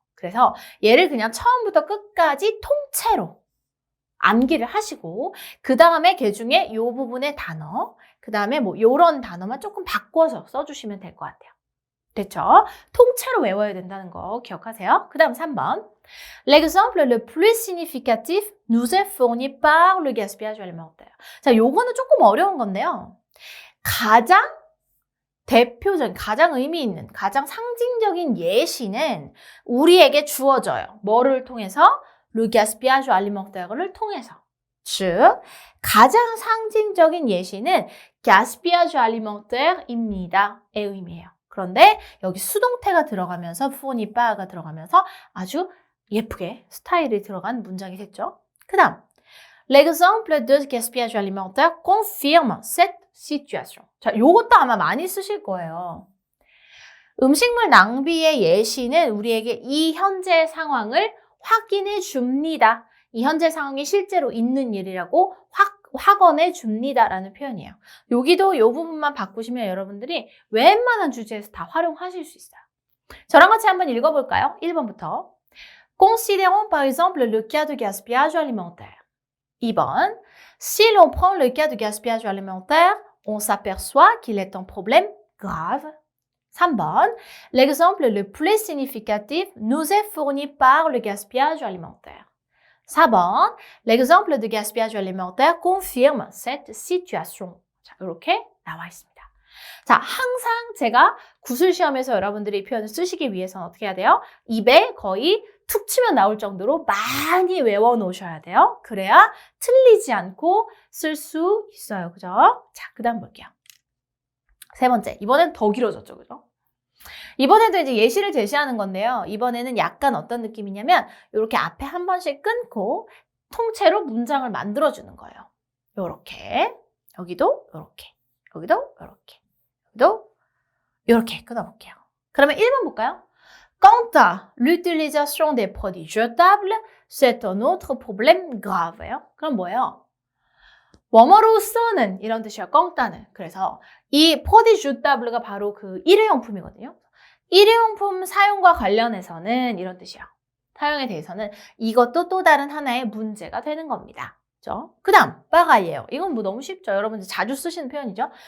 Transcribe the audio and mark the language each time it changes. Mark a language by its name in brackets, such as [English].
[Korean] 그래서 얘를 그냥 처음부터 끝까지 통째로 암기를 하시고 그 다음에 그 중에 이 부분의 단어 그 다음에 뭐 이런 단어만 조금 바꿔서 써주시면 될 것 같아요. 됐죠? 통째로 외워야 된다는 거 기억하세요. 그 다음 3번. [French] L'exemple le plus significatif nous est fourni par le gaspillage alimentaire. [Korean] 자, 요거는 조금 어려운 건데요. 가장 대표적인, 가장 의미 있는, 가장 상징적인 예시는 우리에게 주어져요. 뭐를 통해서? [French] Le gaspillage alimentaire [Korean] 를 통해서. 즉, 가장 상징적인 예시는 [French] gaspillage alimentaire, [Korean] 입니다. 의 의미예요. 그런데 여기 수동태가 들어가면서 [French] fourni par [Korean] 가 들어가면서 아주 예쁘게 스타일이 들어간 문장이 됐죠. 그 다음, [French] l'exemple de gaspillage alimentaire confirme cette situation. [Korean] 자, 요것도 아마 많이 쓰실 거예요. 음식물 낭비의 예시는 우리에게 이 현재 상황을 확인해 줍니다. 이 현재 상황이 실제로 있는 일이라고 확언해 줍니다라는 표현이에요. 여기도 이 부분만 바꾸시면 여러분들이 웬만한 주제에서 다 활용하실 수 있어요. 저랑 같이 한번 읽어볼까요? 1번부터. [French] Considérons par exemple le cas de gaspillage alimentaire. [Korean] 2번. [French] Si l'on prend le cas de gaspillage alimentaire, on s'aperçoit qu'il est un problème grave. [Korean] 3번. [French] L'exemple le plus significatif nous est fourni par le gaspillage alimentaire. [Korean] 4번. [French] L'exemple de gaspillage alimentaire confirme cette situation. [Korean] 자, 이렇게 나와 있습니다. 자, 항상 제가 구술시험에서 여러분들이 이 표현을 쓰시기 위해서는 어떻게 해야 돼요? 입에 거의 툭 치면 나올 정도로 많이 외워 놓으셔야 돼요. 그래야 틀리지 않고 쓸 수 있어요. 그죠? 자, 그 다음 볼게요. 세 번째. 이번엔 더 길어졌죠. 그죠? 이번에도 이제 예시를 제시하는 건데요. 이번에는 약간 어떤 느낌이냐면 이렇게 앞에 한 번씩 끊고 통째로 문장을 만들어주는 거예요. 요렇게. 여기도 요렇게. 여기도 요렇게. 여기도 요렇게 끊어볼게요. 그러면 1번 볼까요? [French] Quant à l'utilisation des produits jetables, c'est un autre problème grave예요. [Korean] 그럼 뭐예요? 뭐뭐로서는 이런 뜻이에요. quant는. 그래서 이 [French] produits jetable [Korean] 가 바로 그 일회용품이거든요. 일회용품 사용과 관련해서는 이런 뜻이에요. 사용에 대해서는 이것도 또 다른 하나의 문제가 되는 겁니다. 그죠? 그 다음, 빠가이에요. 이건 뭐 너무 쉽죠. 여러분들 자주 쓰시는 표현이죠.